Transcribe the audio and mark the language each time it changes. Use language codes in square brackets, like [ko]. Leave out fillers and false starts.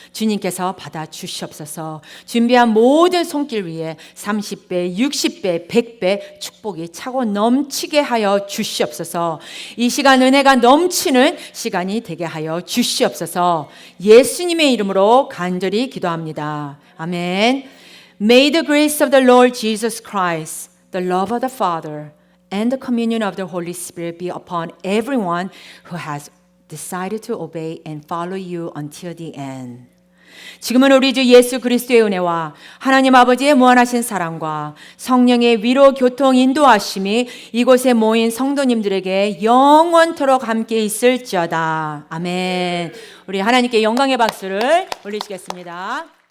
[ko] 주님께서 받아 주시옵소서. 준비한 모든 손길 위에 30배, 60배, 100배 축복이 차고 넘치게 하여 주시옵소서. 이 시간 은혜가 넘치는 시간이 되게 하여 주시옵소서. 예수님의 이름으로 간절히 기도합니다. 아멘. [en] May the grace of the Lord Jesus Christ, the love of the Father, and the communion of the Holy Spirit be upon everyone who has decided to obey and follow you until the end. [ko] 지금은 우리 주 예수 그리스도의 은혜와 하나님 아버지의 무한하신 사랑과 성령의 위로 교통 인도하심이 이곳에 모인 성도님들에게 영원토록 함께 있을지어다. 아멘. 우리 하나님께 영광의 박수를 올리시겠습니다.